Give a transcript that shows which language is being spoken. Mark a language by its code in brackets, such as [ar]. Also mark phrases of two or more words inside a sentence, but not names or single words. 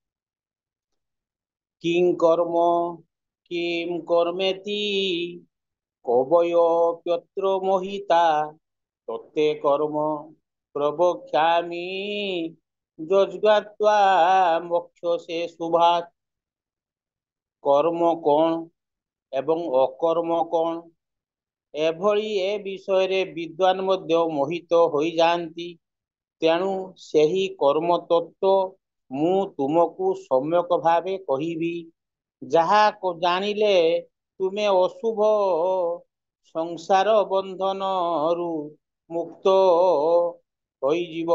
[sa] किं कर्म किं कर्मेति कवयोऽप्यत्र मोहिता तत्ते कर्म प्रवक्ष्यामि যজ্ঞাত্বা মোক্ষসে শুভাৎ। [or] কর্ম কଣ ଏବଂ ଅକର୍ମ କଣ ଏଭଳି ଏ ବିଷୟରେ ବିଦ୍ୱାନ ମଧ୍ୟ ମୋହିତ ହୋଇଯାଆନ୍ତି। ତେଣୁ ସେହି କର୍ମ ତତ୍ତ୍ୱ ମୁଁ ତୁମକୁ ସମ୍ୟକ ଭାବେ କହିବି, ଯାହା ଜାଣିଲେ ତୁମେ ଅଶୁଭ ସଂସାର ବନ୍ଧନରୁ ମୁକ୍ତ ହୋଇଯିବ।